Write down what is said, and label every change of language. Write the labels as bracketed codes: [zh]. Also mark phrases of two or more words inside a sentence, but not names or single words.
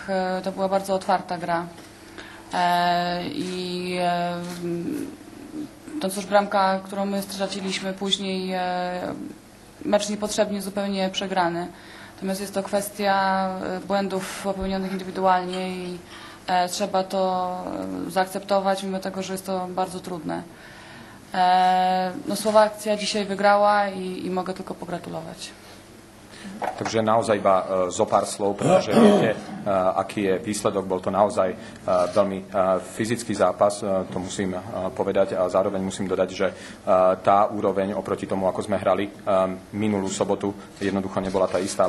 [pl] To była bardzo otwarta gra. To cóż, bramka, którą my straciliśmy później, mecz niepotrzebnie zupełnie przegrany. Natomiast jest to kwestia błędów popełnionych indywidualnie i trzeba to zaakceptować, mimo tego, że jest to bardzo trudne. Slovácia dzisiaj wygrała i mogę tylko pogratulować. [sk] Takže naozaj iba zo pár slov, pretože viete, aký je výsledok. Bol to naozaj veľmi fyzický zápas, to musím povedať, a zároveň musím dodať, že tá úroveň oproti tomu, ako sme hrali minulú sobotu, jednoducho nebola tá istá.